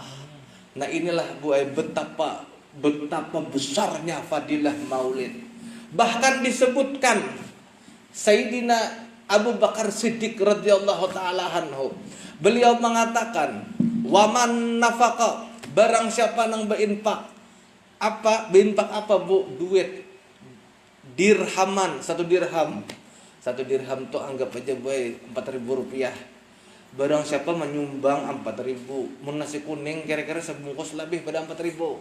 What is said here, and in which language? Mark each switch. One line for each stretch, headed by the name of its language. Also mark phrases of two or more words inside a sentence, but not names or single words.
Indonesian: Nah inilah betapa besarnya fadilah maulid. Bahkan disebutkan Sayyidina Abu Bakar Siddiq
Arabic: رضي الله تعالى عنه,
Indonesian: beliau mengatakan,
Arabic: ومن أنفق,
Indonesian: barang siapa nang berinfak apa bu? Duit dirhaman, 1 dirham. 1 dirham tuh anggap aja boy 4.000 rupiah. Barang siapa menyumbang 4.000, mun nasi kuning kira-kira sebungkus lebih pada 4.000.